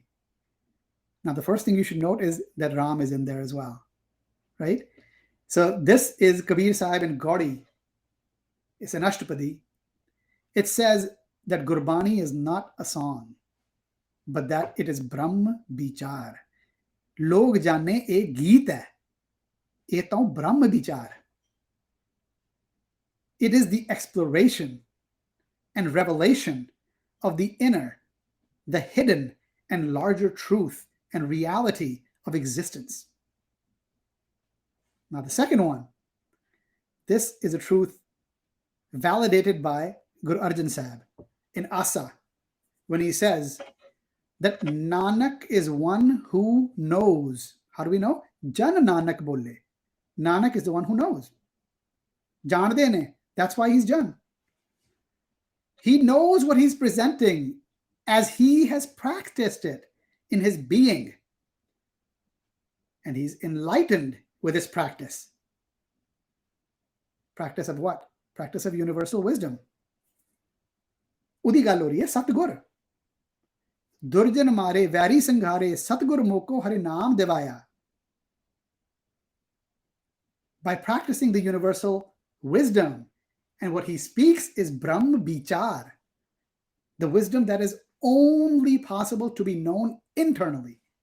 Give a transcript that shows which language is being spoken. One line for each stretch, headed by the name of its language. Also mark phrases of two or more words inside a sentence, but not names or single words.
English: Now, the first thing you should note is that Ram is in there as well, right? So, this is Kabir Sahib in Gaudi. It's an Ashtapadi. It says that Gurbani is not a song, but that it is Brahm Bichar.
Punjabi: ਲੋਗ ਜਾਨੈ ਏਕ ਗੀਤ ਹੈ। ਯੇ ਤੋ ਬ੍ਰਹਮ ਬੀਚਾਰ.
English: It is the exploration and revelation of the inner, the hidden and larger truth and reality of existence. Now, the second one, this is a truth validated by Guru Arjan Sahib in Asa, when he says that Nanak is one who knows. How do we know?
Punjabi: ਜਨ ਨਾਨਕ ਬੋਲੇ.
English: Nanak is the one who knows.
Punjabi: ਜਾਣਦੇ ਨੇ.
English: That's why he's Jan. He knows what he's presenting as he has practiced it in his being. And he's enlightened with his practice. Practice of what? Practice of universal wisdom.
Punjabi: ਉਹਦੀ ਗੱਲ ਹੋ ਰਹੀ ਹੈ ਸਤਿਗੁਰ. ਦੁਰਜਨ ਮਾਰੇ ਵੈਰੀ ਸੰਘਾਰੇ ਸਤਿਗੁਰ ਮੋਕਉ ਹਰਿ ਨਾਮੁ ਦਿਵਾਇਆ.
English: By practicing the universal wisdom, and what he speaks is Brahm Bichar, the wisdom that is only possible to be known internally.